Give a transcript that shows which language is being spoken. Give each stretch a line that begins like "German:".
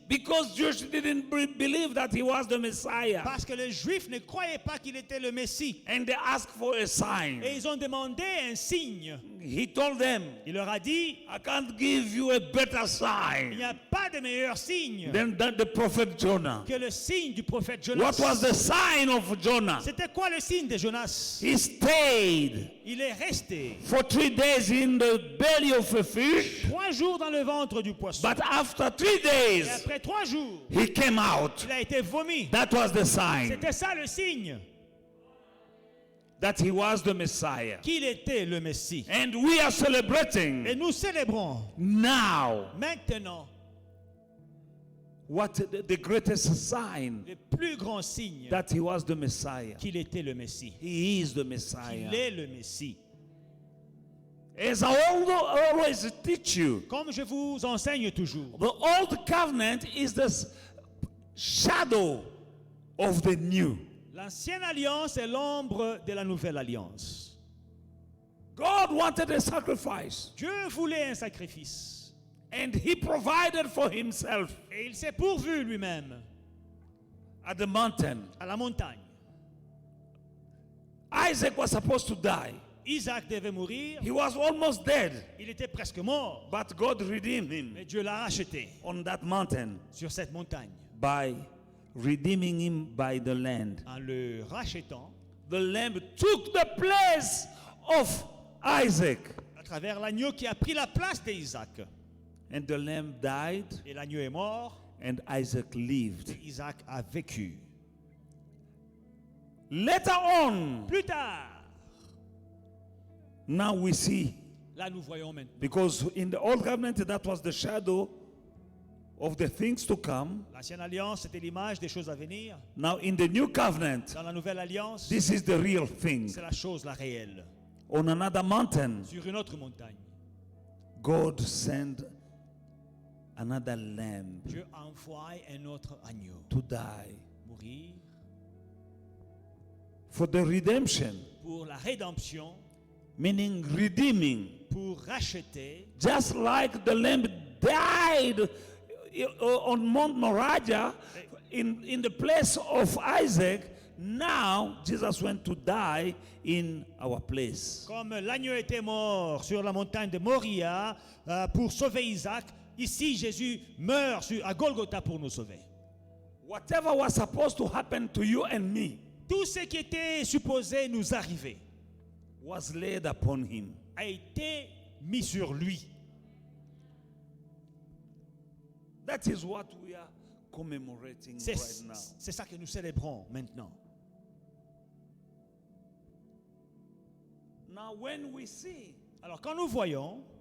English: Because Jews didn't believe that he was the Messiah.
French: Parce que les Juifs ne croyaient pas qu'il était le Messie.
English: And they asked for a sign.
French: Et ils ont demandé un signe.
English: He told them,
French: Il leur a dit,
English: I can't give you a better
French: il
English: sign
French: n'y a pas de meilleur signe
English: than the prophet Jonah.
French: que le signe du prophète Jonas.
English: What was the sign of Jonah?
French: C'était quoi le signe de Jonas?
English: He stayed
French: Il est resté
English: for 3 days in the belly of a fish.
French: 3 jours dans le ventre du poisson.
English: But after 3
French: Et
English: days,
French: après après 3 jours,
English: he came out.
French: il a été vomi.
English: That was the sign
French: C'était ça le signe
English: that he was the Messiah.
French: qu'il était le Messie.
English: And we are
French: Et
English: celebrating
French: nous célébrons
English: now
French: maintenant
English: what the greatest sign
French: le plus grand signe
English: that he was the Messiah.
French: qu'il était le Messie.
English: He is the
French: Il
English: Messiah.
French: est le Messie.
English: As I always teach you,
French: Comme je vous enseigne toujours,
English: the old covenant is the shadow of the new.
French: l'ancienne alliance est l'ombre de la nouvelle alliance.
English: God wanted a sacrifice,
French: Dieu voulait un sacrifice.
English: and he provided for himself
French: Et il s'est pourvu lui-même
English: at the mountain.
French: à la montagne.
English: Isaac was supposed to die.
French: Isaac devait mourir.
English: He was almost dead,
French: Il était presque mort.
English: but God redeemed him
French: Mais Dieu l'a racheté
English: on that mountain
French: sur cette montagne.
English: by redeeming him by the land.
French: En le rachetant
English: The lamb took the place of Isaac,
French: à travers l'agneau qui a pris la place d'Isaac.
English: and the lamb died,
French: Et l'agneau est mort.
English: and Isaac lived.
French: Et Isaac a vécu.
English: Later on,
French: Plus tard,
English: now we see,
French: là nous voyons maintenant.
English: because in the old covenant that was the shadow of the things to come.
French: L'ancienne alliance, c'était l'image des choses à venir.
English: Now in the new covenant,
French: Dans la nouvelle alliance,
English: this is the real thing.
French: c'est la chose, la réelle.
English: On another mountain,
French: Sur une autre montagne,
English: God sent another lamb
French: Dieu envoie un autre agneau
English: to die
French: mourir
English: for the redemption,
French: pour la rédemption,
English: meaning redeeming.
French: pour racheter,
English: Just like the lamb died on Mount Moriah in the place of Isaac, now Jesus went to die in our place.
French: comme l'agneau était mort sur la montagne de Moria pour sauver Isaac. Ici, Jésus meurt à Golgotha pour nous sauver.
English: Whatever was supposed to happen to you and me
French: Tout ce qui était supposé nous arriver
English: was laid upon him.
French: a été mis sur lui.
English: That is what we are commemorating right now.
French: C'est ça que nous célébrons maintenant.
English: Now when we see
French: Alors quand nous voyons